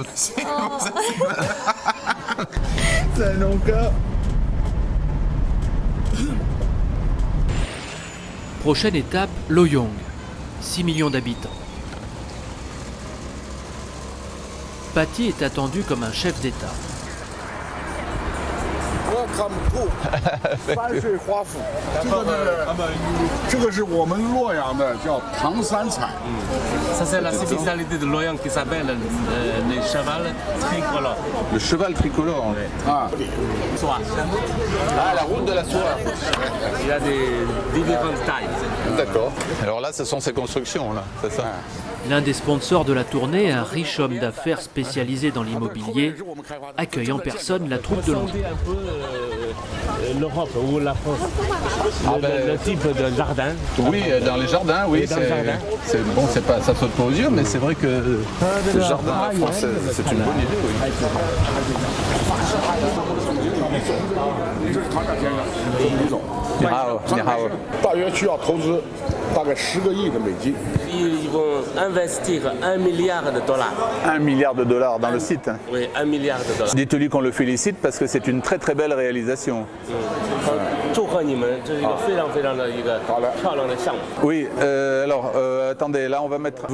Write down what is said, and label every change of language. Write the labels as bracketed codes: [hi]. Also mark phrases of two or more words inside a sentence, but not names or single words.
[fr] C'est un encas. Prochaine étape, Loyang, 6 millions d'habitants. Patty est attendu comme un chef d'État. [en] Welcome to 山水花府。 [zh] 这个是我们洛阳的叫唐三彩。 [fr] Ça c'est la spécialité de Loyang qui s'appelle le cheval tricolore. Le cheval tricolore. Ah. Soie. Ah, la route de la soie. Il y a des différentes tailles. D'accord. Alors là, ce sont ces constructions là, c'est ça. L'un des sponsors de la tournée, un riche homme d'affaires spécialisé dans l'immobilier, accueille en personne la troupe de l'entreprise. L'Europe ou la France, le type de jardin. Oui, dans les jardins, oui. C'est bon, c'est pas, ça saute pas aux yeux, mais c'est vrai que le jardin à la France, c'est une bonne idée, oui. [zh] 你好，你好。大约需要投资大概10个亿的美金。 [fr] Ils vont investir $1 milliard. $1 milliard dans le site. Oui, $1 milliard. Dites-lui qu'on le félicite parce que c'est une très très belle réalisation. Oui, alors attendez, là on va mettre.